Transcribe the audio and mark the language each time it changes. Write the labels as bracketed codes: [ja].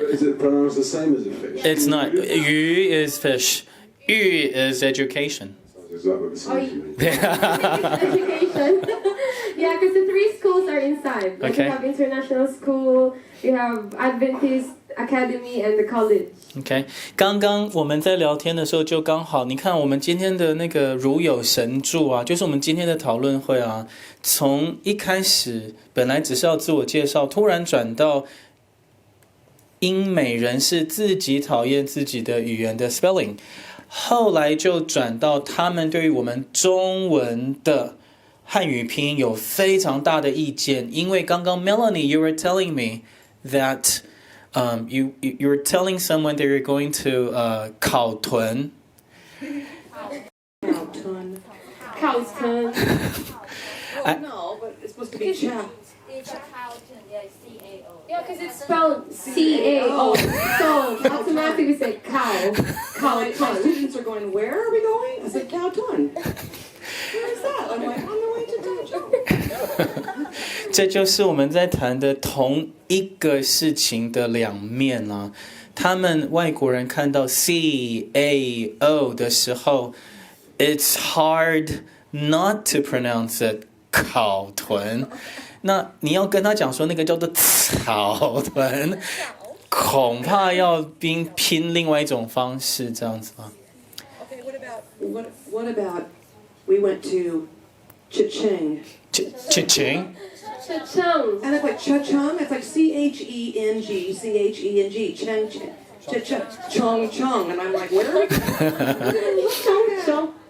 [en] Is it pronounced the same as a fish? It's not. 鱼 is fish. 育 is education. Is that what the same Oh, meaning? Education. Yeah, because the 3 schools are inside. Like Okay. We have international school, we have Adventist Academy, and the college. [zh] OK， 刚刚我们在聊天的时候，就刚好，你看我们今天的那个如有神助啊，就是我们今天的讨论会啊，从一开始本来只是要自我介绍，突然转到英美人士自己讨厌自己的语言的 spelling， 后来就转到他们对于我们中文的汉语拼音有非常大的意见，因为刚刚 [en] Melanie you were telling me that you were telling someone that you're going to [zh] 考屯 [en] Cowton. Cowton. Well, no, but it's supposed to be chow. Yeah, because it's spelled C-A-O. So automatically we say cow. My Cowton. students are going, where are we going? I said, Cowton. Where is that? I'm like, on the way to Cowton. [zh] 这就是我们在谈的同一个事情的两面啊。他们外国人看到 C-A-O 的时候 [en] it's hard not to pronounce it [zh] 考屯。那你要跟他讲说那个叫做草屯，恐怕要拼另外一种方式这样子啊。 [en] Okay, what about What about we went to Chicheng? Chicheng Cha-chung. And it's like Cha-chung. It's like C-H-E-N-G, C-H-E-N-G, Cheng, Chong, Chong. And I'm like, where are we? Chung, chung.